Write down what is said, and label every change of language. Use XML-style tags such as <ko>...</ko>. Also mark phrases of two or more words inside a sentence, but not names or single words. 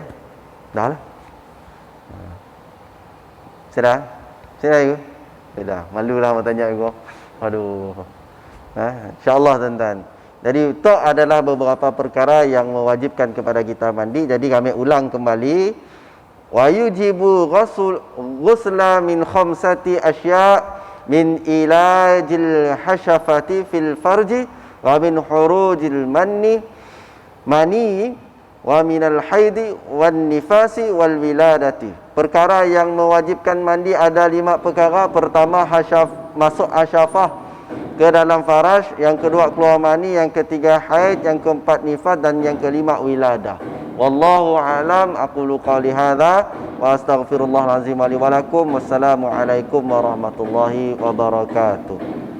<ms>Dah lah. Sudah? Sudah you? Sudah. Malulah mau tanya aku. Aduh. InsyaAllah tuan-tuan. Jadi itu adalah beberapa perkara yang mewajibkan kepada kita mandi. Jadi kami ulang kembali.</ms> <ar>ويوجب الغسل من خمسة أشياء من إيلاج الحشفة في الفرج ومن خروج المني ومن الحيض والنفاس والولادة.</ar> <ms>Perkara yang mewajibkan mandi ada 5 perkara. Pertama, masuk asyafah ke dalam faraj, yang kedua keluar mani, yang ketiga haid, yang keempat nifas dan yang kelima wiladah.</ms> <ar>والله أعلم. أقول قولي هذا وأستغفر الله العظيم لي ولكم. والسلام عليكم ورحمة الله وبركاته.</ar>